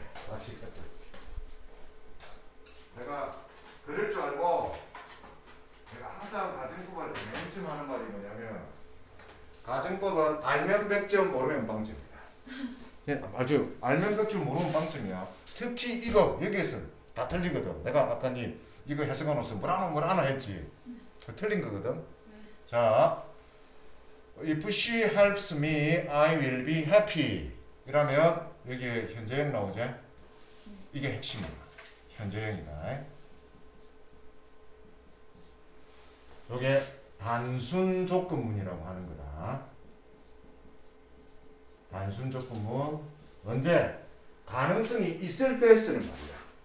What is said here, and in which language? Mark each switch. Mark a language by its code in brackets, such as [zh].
[ko] 다시 내가 그럴 줄 알고 내가 항상 가정법을 맨 처음 하는 말이 뭐냐면 가정법은 알면 100점 모르면 빵점이다. 아주 알면 100점 모르면 빵점이야. 특히 이거 여기에서 다 틀리거든. 내가 아까 니 이거 해석해놓아서 뭐라노 했지. 그 틀린 거거든. [en] 자, if she helps me, I will be happy. [ko] 이러면 여기에 현재형 나오죠? 이게 핵심이야. 현재형이다. 이게 단순 조건문이라고 하는 거다. 단순 조건문. 언제? 가능성이 있을 때 쓰는 말이야.